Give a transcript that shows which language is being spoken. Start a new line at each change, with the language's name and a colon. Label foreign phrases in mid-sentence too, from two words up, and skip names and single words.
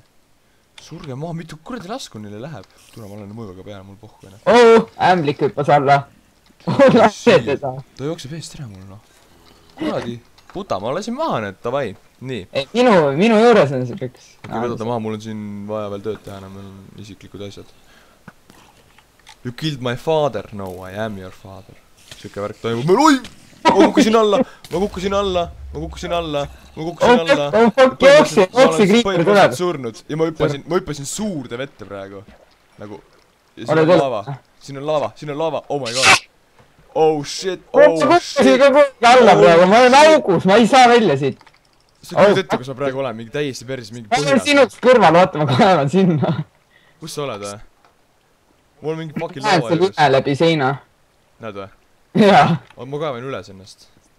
Estonian: Surge maha, mitu kuradi lasku neile läheb. Tule, ma olen mõõga peale, mul pohku enne. Ämblik hüppas alla. Lase teda. Ta jookseb eest ära mul, noh. Kuradi, puta, ma lasin maha need, davai. Nii. Minu juures on see üks. Võta maha, mul on siin vaja veel tööd teha, meil on isiklikud asjad.
English: You killed my father. No, I am your father.
Estonian: Siuke värk toimub meil, oi! Ma kukkusin alla. Põhimõtteliselt surnud ja ma hüppasin suurde vette praegu. Nagu, ja siin on lava,
English: oh my god. Oh shit,
Estonian: alla praegu, ma olen augus, ma ei saa välja siit. Sa kujud ette, kus ma praegu olen, mingi täiesti persis, mingi põhjas. Ma olen sinust kõrval, vaata, ma kaevan sinna. Kus sa oled, või? Mul on mingi paki laua juures. Näed, see lune läbi seina. Näed, või? Jaa. Ma kaevan üles ennast.